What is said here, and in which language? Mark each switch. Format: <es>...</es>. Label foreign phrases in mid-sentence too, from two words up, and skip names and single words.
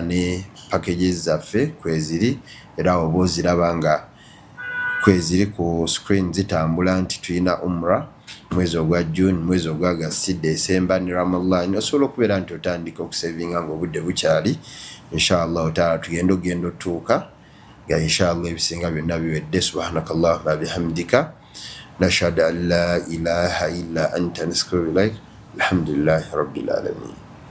<lg>Ne packages zaffe kweziri, era oba oziraba nga kweziri ku screen zitambula nti tulina umra mwezi ogwa June, mwezi ogwa August, December ne Ramadan. Osobola okubeera nti otandika okusevinga ng'obudde bukyali</lg> <ar>إن شاء الله تعالى.</ar> <lg>Tugenda ogenda otuuka nga inshallah ebisinga byonna biwedde.</lg> <ar>سبحانك اللهم بحمدك نشهد أن لا إله إلا أنت نستغفرك ونتوب إليك. الحمد لله رب العالمين.</ar>